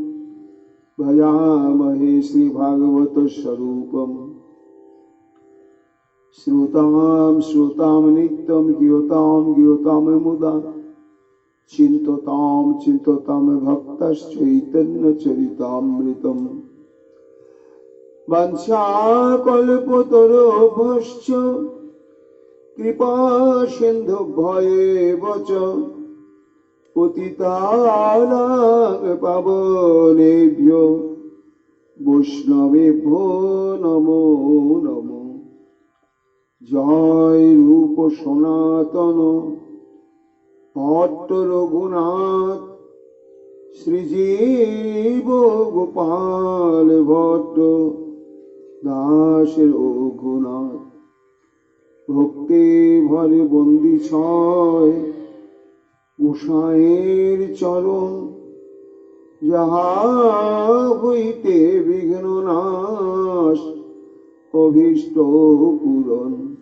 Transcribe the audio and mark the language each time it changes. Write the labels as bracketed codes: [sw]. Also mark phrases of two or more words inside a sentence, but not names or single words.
[sa] भजामहे श्री भागवत स्वरूपम् श्रूयतां श्रूयतां नित्यं गीयतां गीयतां मुदा चिन्त्यतां चिन्त्यतां भक्ताश्चैतन्य चरितामृतम् वाञ्छाकल्पतरुभ्यश्च कृपासिन्धुभ्य एव च पतितानां पावनेभ्यो वैष्णवेभ्यो नमो नमः। [bn] জয় রূপ সনাতন ভট্ট রঘুনাথ শ্রীজীব গোপাল ভট্ট দাস রঘুনাথ ভক্তি ভরে বন্দি ছয় গোসাঁয়ের চরণ যাহা হইতে বিঘ্ন নাশ অভীষ্ট পূরণ।